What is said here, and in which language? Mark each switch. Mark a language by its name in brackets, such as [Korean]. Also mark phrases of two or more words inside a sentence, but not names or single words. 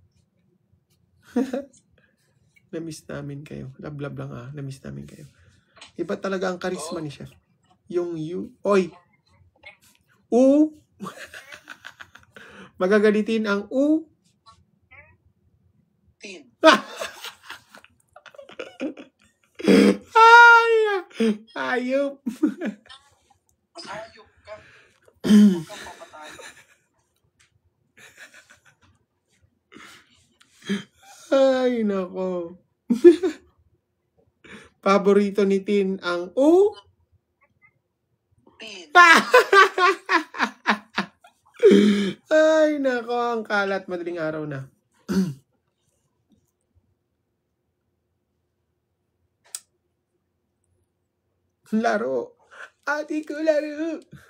[Filipino] Namiss namin kayo. Love lang Namiss namin kayo. Iba talaga ang karisma ni Chef. Yung you. Oy! U! Magagalitin ang U. Tin. Ay! Ayop! Ayop ka. Huwag kang papatayo. Ay, nako. Paborito ni Tin ang U. Tin. Ay, nako. Ang kalat. Madaling araw na. Laro. Ate ko laro.